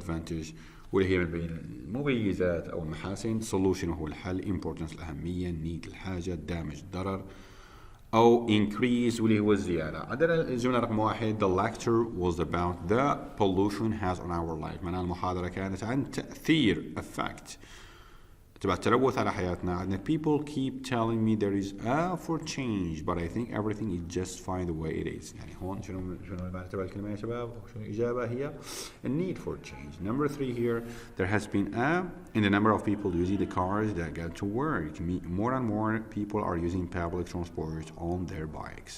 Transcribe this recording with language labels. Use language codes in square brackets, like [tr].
[ar] advantage واللي هي من بين المميزات أو المحاسن. solution وهو الحل. importance الأهمية. need الحاجة. damage ضرر أو increase واللي هو الزيادة. عندنا الجملة رقم 1. [en] the lecture was about the pollution has on our life. [ar] معناها المحاضرة كانت عن تأثير effect تبع التلوث على حياتنا. [en] عندنا people keep telling me there is a for change but I think everything is just fine the way it is. [ar] يعني هون شنو المعنى تبع الكلمة يا شباب؟ شنو الإجابة هي [en] a need for change. Number 3 here, there has been in the number of people using the cars that get to work. More and more people are using public transport on their bikes.